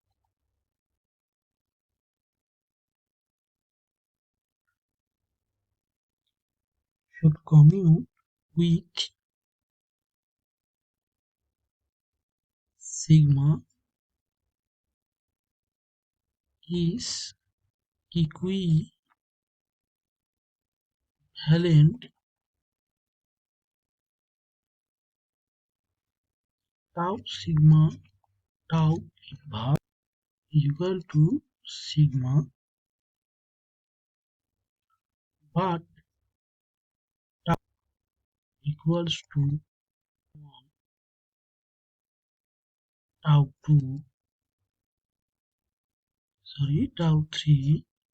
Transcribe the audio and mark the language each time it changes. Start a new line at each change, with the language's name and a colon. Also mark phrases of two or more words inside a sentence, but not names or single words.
English: with sigma is equivalent tau sigma tau inverse is equal to sigma, but tau equals to 1, tau 2, tau 3,